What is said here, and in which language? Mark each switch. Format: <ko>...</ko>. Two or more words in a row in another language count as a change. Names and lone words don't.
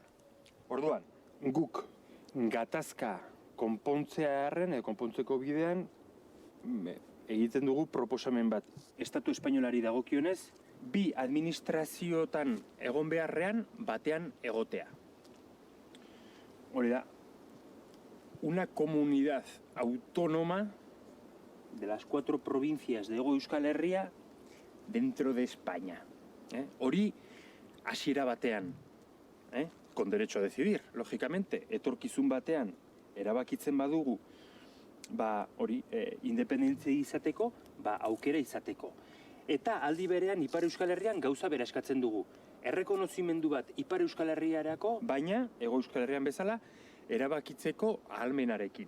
<eu>Orduan, guk gatazka konpontzeko bidean egiten dugu proposamen bat. Estatu espainolari dagokionez, bi administrazioetan egon beharrean batean egotea. Hori da,</eu> <es>una comunidad autónoma de las 4 provincias de Hego Euskal Herria dentro de España.</es> <eu>Hori hasiera batean,</eu> <es>con derecho a decidir, lógicamente,</es> <eu>etorkizun batean erabakitzen badugu, hori, independentzia izateko, aukera izateko. Eta aldi berean Ipar Euskal Herrian gauza bera eskatzen dugu. Errekonozimendu bat Ipar Euskal Herriarako, baina Hego Euskal Herrian bezala erabakitzeko ahalmenarekin.</eu>